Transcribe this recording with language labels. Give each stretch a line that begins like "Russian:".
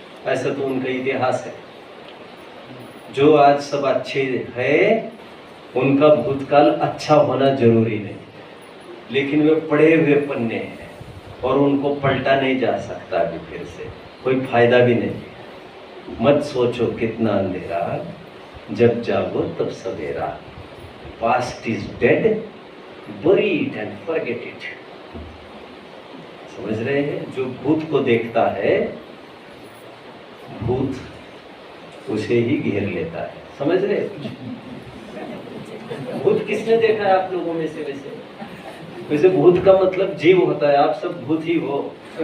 Hindi: ऐसा तो उनका इतिहास है। जो आज सब अच्छे हैं उनका भूतकाल अच्छा होना जरूरी नहीं, लेकिन वे पढ़े हुए पन्ने हैं और उनको पलटा नहीं जा सकता अभी फिर से। कोई फायदा भी नहीं। मत सोचो कितना अंधेरा, जब जागो तब सवेरा।
English: Past is dead, bury it and forget it।
Hindi: समझ रहे हैं? जो भूत को देखता है, भूत उसे ही घेर लेता है। समझ रहे हैं? भूत किसने देखा है आप लोगों में से? वैसे भूत का मतलब जीव होता है, आप सब भूत ही हो।